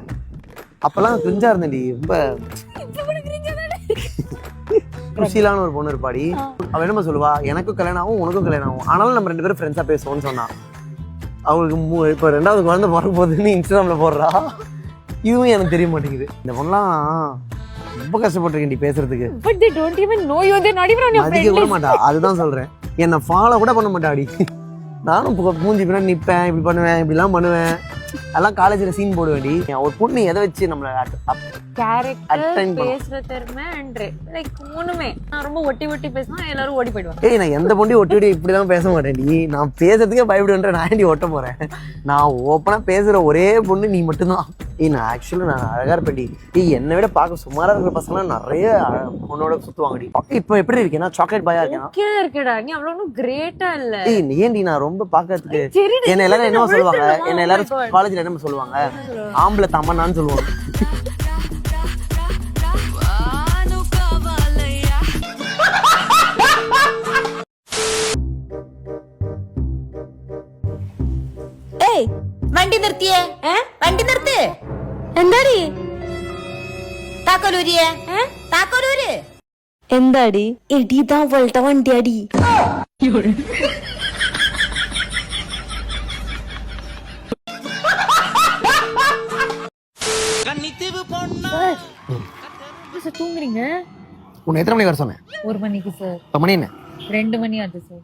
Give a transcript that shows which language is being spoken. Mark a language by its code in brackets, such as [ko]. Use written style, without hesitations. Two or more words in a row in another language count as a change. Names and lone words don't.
[ta] அப்பெல்லாம் கிரிஞ்சா இருந்தேன்டி ரொம்ப. குஷிலான ஒரு பொண்ணு இருப்பாடி. அவள் என்னமா சொல்லுவா எனக்கும் கல்யாணம் ஆகும் உனக்கும் கல்யாணம் ஆகும் ஆனாலும் நம்ம 2 பேரும் ஃப்ரெண்ட்ஸா பேசுவோம்னு சொன்னா. அவளுக்கு இப்போ 2வது குழந்தை பிறக்க போகுதுன்னு இன்ஸ்டாகிராம்ல போடுறா. இதுவும் எனக்கு தெரிய மாட்டேங்குது. இந்த பொண்ணெல்லாம் ரொம்ப கஷ்டப்பட்டிருக்கேன் பேசுறதுக்கு. [en] But they don't even know you. They're not even on your friend list. [ta] கூட மாட்டா. அதுதான் சொல்றேன். என்ன ஃபாலோ கூட பண்ண மாட்டாடி. நானும் மூஞ்சி பின்னாடி நிப்பேன் இப்படி பண்ணுவேன் இப்படிலாம் பண்ணுவேன். அதெல்லாம் காலேஜ்ல சீன் போடுவேன்டி. ஒரு பொண்ணு எதை வச்சு நம்மள கேரக்டர் பேசுற திறமை [en] and like [ta] மூணுமே. நான் ரொம்ப ஒட்டி பேசினா எல்லாரும் ஓடி போயிடுவாங்க. ஏய் நான் எந்த பொண்ணு ஒட்டி இப்படிதான் பேச மாட்டேன்டி. நான் பேசுறதுக்கே பயப்படுவேன். நான் ஏன்டி ஒட்ட போறேன்? நான் ஓப்பனா பேசுற ஒரே பொண்ணு நீ மட்டும்தான். நான் ஆக்சுவலா நான் அழகா இருப்பேன்டி. என்னை விட பார்க்க சுமாரா இருக்கிற பசங்களாம் நிறைய பொண்ணோட சுத்துவாங்கடி. இப்போ எப்படி இருக்கேன்னா சாக்லேட் பாயா இருக்கேன். இருக்கடா நீ அவ்வளவு கிரேட்டா இல்ல. ஏன்டி நான் ரொம்ப பாக்கிறதுக்கு என்ன எல்லாரும் என்ன சொல்லுவாங்க? என்ன எல்லாரும் காலேஜ்ல என்ன சொல்லுவாங்க? ஆம்பளை தம்மனான்னு சொல்லுவாங்க. [ml] ഏയ് വണ്ടി നിർത്തിയേ. വണ്ടി നിർത്ത്. എന്താടി താക്കോലൂരിയെ താക്കോലൂര്. എന്താടി എടിതാ വളുടെ വണ്ടി അടി. [ta] தூங்குறீங்க? உன்னை எத்தனை மணிக்கு வர சொன்னேன்? 1 மணிக்கு சார். இப்போ மணி என்ன? 2 மணி ஆச்சு சார்.